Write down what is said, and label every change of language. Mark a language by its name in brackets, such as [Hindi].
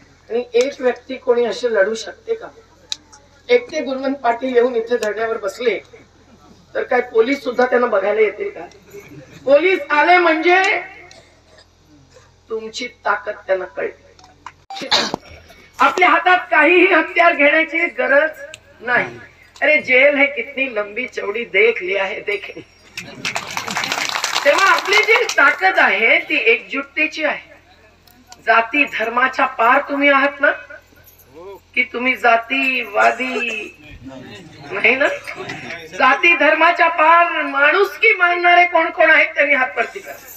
[Marathi] आणि एक व्यक्ती कोणी असे लढू शकते का? एकटे गुणवंत पाटील येऊन इथे धरण्यावर बसले तर काय पोलीस सुद्धा त्यांना बघायला येतील का? पोलीस आले म्हणजे तुमची ताकद त्यांना कळते. आपल्या हातात काहीही हत्यार घेण्याची गरज नाही. [Hindi] अरे जेल है कितनी लंबी चौड़ी देख लिया है देखे. [Marathi] तेव्हा आपली जी ताकद आहे ती एकजुटतेची आहे. जाती धर्माच्या पार तुम्ही आहात ना, की तुम्ही जातीवादी नाही ना? जाती धर्माच्या पार माणुसकी मानणारे कोण कोण आहेत त्यांनी हात वरती करा.